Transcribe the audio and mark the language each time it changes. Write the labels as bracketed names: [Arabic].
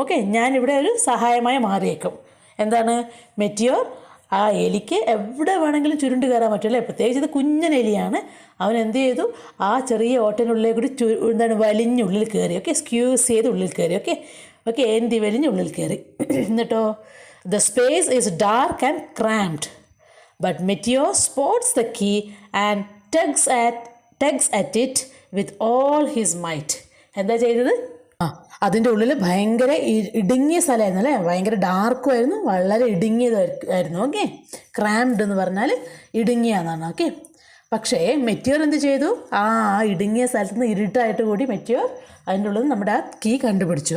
[Malayalam] Okay, ഞാനിവിടെ ഒരു സഹായമായി മാറിയേക്കും. എന്താണ്, മെറ്റിയോർ ആ എലിക്ക് എവിടെ വേണമെങ്കിലും ചുരുണ്ട് കയറാൻ പറ്റില്ല. പ്രത്യേകിച്ച് ഇത് കുഞ്ഞൻ എലിയാണ്. അവൻ എന്ത് ചെയ്തു, ആ ചെറിയ ഓട്ടനുള്ളിൽ കൂടി വലിഞ്ഞുള്ളിൽ കയറി. ഓക്കെ, സ്ക്യൂസ് ചെയ്ത് ഉള്ളിൽ കയറി. ഓക്കെ എന്തി വലിഞ്ഞുള്ളിൽ കയറി. [English] എന്നിട്ടോ the space is dark and cramped. But Meteor spots the key and tugs at it with all his might. [Malayalam] എന്താ ചെയ്തത്? അതിൻ്റെ ഉള്ളിൽ ഭയങ്കര ഇടുങ്ങിയ സ്ഥലമായിരുന്നു. അല്ലേ, ഭയങ്കര ഡാർക്കും ആയിരുന്നു, വളരെ ഇടുങ്ങിയതായിരുന്നു. ഓക്കെ, ക്രാംഡ് എന്ന് പറഞ്ഞാൽ ഇടുങ്ങിയെന്നാണ്. ഓക്കെ, പക്ഷേ മെറ്റിയോർ എന്ത് ചെയ്തു, ആ ഇടുങ്ങിയ സ്ഥലത്ത് നിന്ന് ഇരുട്ടായിട്ട് കൂടി മെറ്റിയോർ അതിൻ്റെ ഉള്ളിൽ നമ്മുടെ ആ കീ കണ്ടുപിടിച്ചു.